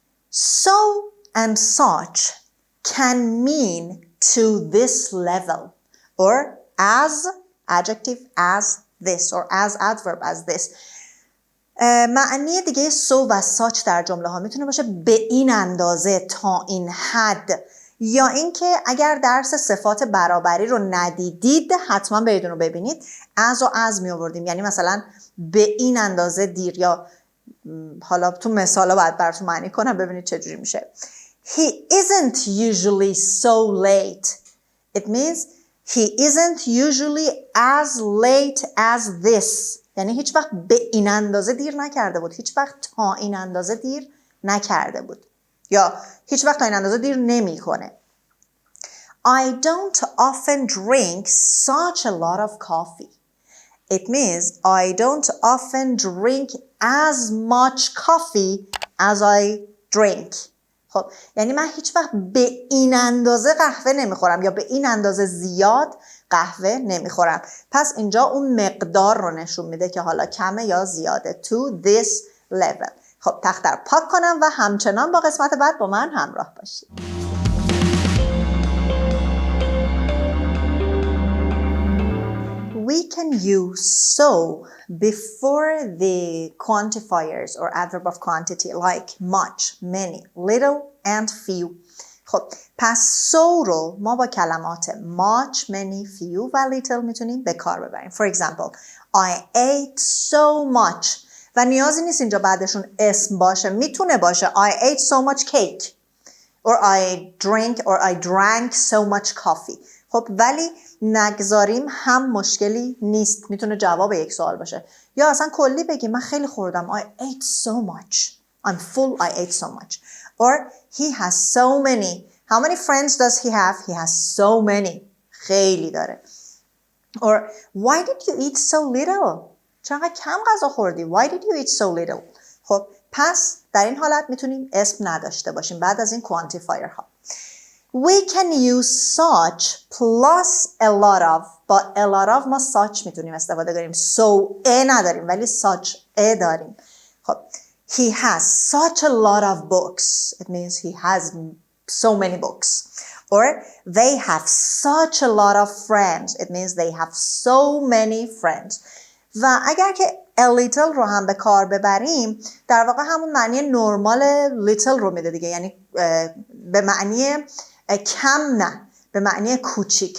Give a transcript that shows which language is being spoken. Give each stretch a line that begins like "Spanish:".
English: So and such can mean to this level or as adjective as this or as adverb as this.
Persian: معنی دیگه so و such در جمله ها میتونه باشه به این اندازه، تا این حد، یا اینکه اگر درس صفات برابری رو ندیدید حتما برید اون رو ببینید. as و as می آوردیم، یعنی مثلا به این اندازه دیر، یا حالا تو مثالا باید براتون معنی کنم ببینید چجوری میشه.
English: He isn't usually so late. It means he isn't usually as late as this.
Persian: یعنی هیچ وقت به این اندازه دیر نکرده بود. هیچ وقت تا این اندازه دیر نکرده بود. یا هیچ وقت تا این اندازه دیر نمی کنه.
English: I don't often drink such a lot of coffee. It means I don't often drink as much coffee as I drink.
Persian: خب یعنی من هیچ وقت به این اندازه قهوه نمیخورم یا به این اندازه زیاد قهوه نمیخورم. پس اینجا اون مقدار رو نشون میده که حالا کمه یا زیاده.
English: To this level.
Persian: خب تخت رو پاک کنم و همچنان با قسمت بعد با من همراه باشید.
English: We can use so before the quantifiers or adverb of quantity like much, many, little and few.
Persian: خب پس so رو ما با کلمات much, many, few و little میتونیم به کار ببریم.
English: For example, I ate so much.
Persian: و نیازی نیست اینجا بعدشون اسم باشه. میتونه باشه
English: I ate so much cake or I drank so much coffee.
Persian: خب ولی نگذاریم هم مشکلی نیست. میتونه جواب یک سوال باشه. یا اصلا کلی بگیم من خیلی خوردم.
English: I ate so much. I'm full. I ate so much. Or he has so many. How many friends does he have? He has so many.
Persian: خیلی داره.
English: Or why did you eat so little?
Persian: چقدر کم غذا خوردی؟
English: Why did you eat so little?
Persian: خب پس در این حالت میتونیم اسم نداشته باشیم بعد از این quantifier ها.
English: We can use such plus a lot of.
Persian: با a lot of ما such میتونیم استفاده کنیم.
English: So a
Persian: نداریم ولی
English: such a داریم. خب he has such a lot of books. It means he has so many books. Or they have such a lot of friends. It means they have so many friends.
Persian: و اگر که a little رو هم به کار ببریم در واقع همون معنی نرمال little رو میده دیگه. یعنی به معنی کم نه، به معنی کوچیک.